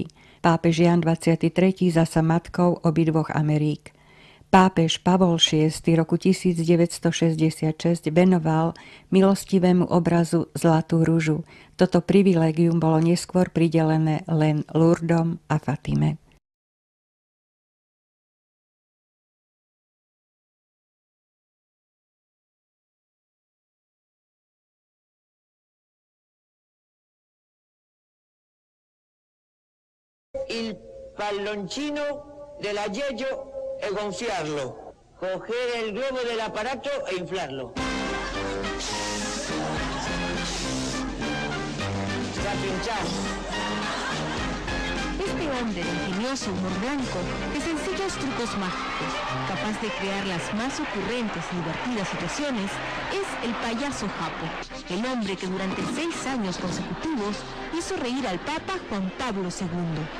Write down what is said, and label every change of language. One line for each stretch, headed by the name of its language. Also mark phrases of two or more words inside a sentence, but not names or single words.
Slovak: Pápež Jan 23. zasa matkou obidvoch Amerik. Pápež Pavol VI roku 1966 venoval milostivému obrazu Zlatú ružu. Toto privilégium bolo neskôr pridelené len Lurdom a Fatime.
Italian: Il palloncino dell'aggeggio e gonfiarlo,
Spanish: coger el globo del aparato e inflarlo. Está pinchado. Este hombre de ingenioso humor blanco, de sencillos trucos mágicos, capaz de crear las más ocurrentes y divertidas situaciones, es el payaso Japo, el hombre que durante 6 años consecutivos hizo reír al Papa Juan Pablo II.